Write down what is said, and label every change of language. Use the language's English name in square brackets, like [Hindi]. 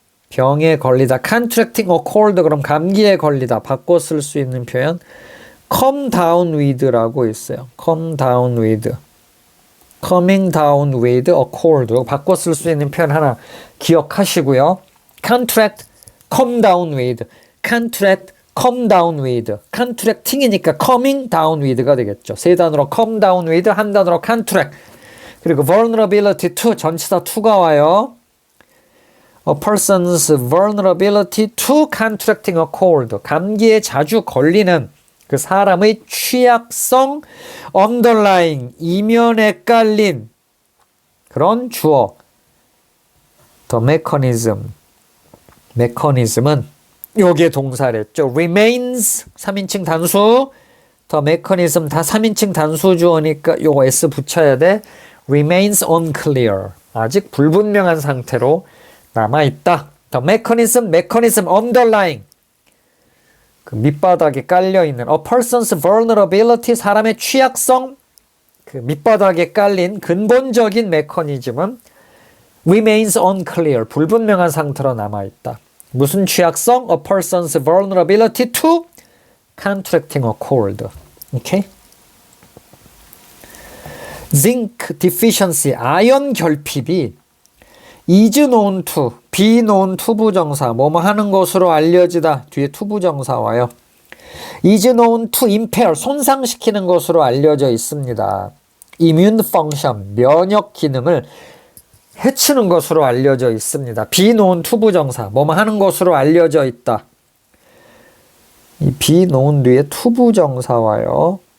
[Korean] 병에 걸리다. [English] contracting a cold [Korean] 그럼 감기에 걸리다. 바꿔 쓸 수 있는 표현 come down with라고 있어요. [English] come down with. coming down with a cold. [Korean] 바꿔 쓸 수 있는 표현 하나 기억하시고요. [English] contract, come down with. contract, come down with. [Korean] contracting이니까 coming down with가 되겠죠. 세 단어로 come down with, 한 단어로 contract. 그리고 [English] vulnerability to, [Korean] 전치사 to가 와요. [English] A person's vulnerability to contracting a cold. [Korean] 감기에 자주 걸리는 그 사람의 취약성, underlying, 이면에 깔린 그런 주어. [English] The mechanism. [Korean] mechanism은 요게 동사랬죠. remains 3인칭 단수. [English] The mechanism [Korean] 다 3인칭 단수 주어니까 요거 S 붙여야 돼. [English] remains unclear. [Korean] 아직 불분명한 상태로 남아있다. [English] The mechanism underlying. [Korean] 그 밑바닥에 깔려있는 a person's vulnerability, 사람의 취약성, 그 밑바닥에 깔린 근본적인 메커니즘은 [English] remains unclear, [Korean] 불분명한 상태로 남아있다. 무슨 취약성? [English] A person's vulnerability to contracting a cold. 오케이? zinc deficiency, [Korean] 아연 결핍이 [English] is known to, be known to [Korean] 부정사, 뭐뭐 하는 것으로 알려지다. 뒤에 to 부정사 와요. [English] is known to impair, [Korean] 손상시키는 것으로 알려져 있습니다. [English] immune function, [Korean] 면역 기능을 해치는 것으로 알려져 있습니다. [English] be known to [Korean] 부정사, 뭐뭐 하는 것으로 알려져 있다. 이 be known 뒤에 to 부정사 와요.